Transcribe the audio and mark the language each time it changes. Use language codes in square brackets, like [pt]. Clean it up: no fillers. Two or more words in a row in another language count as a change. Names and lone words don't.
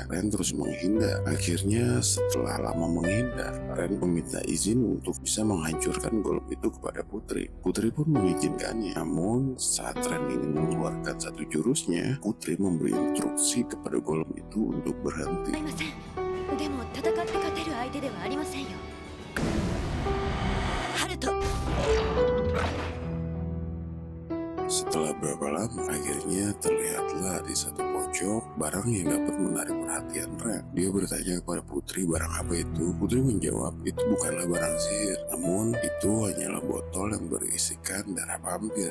[id] Ren terus menghindar. Akhirnya setelah lama menghindar, Ren meminta izin untuk bisa menghancurkan golem itu kepada Putri. Putri pun mengizinkannya. Namun saat Ren ingin mengeluarkan satu jurusnya, Putri memberi instruksi kepada golem itu untuk berhenti. [ja] いません。でも戦って勝てる相手ではありませんよ。ハルト。 [id] Setelah berapa lama, akhirnya terlihatlah di satu pojok barang yang dapat menarik perhatian Ren. Dia bertanya kepada Putri barang apa itu. Putri menjawab itu bukanlah barang sihir, namun itu hanyalah botol yang berisikan darah vampir.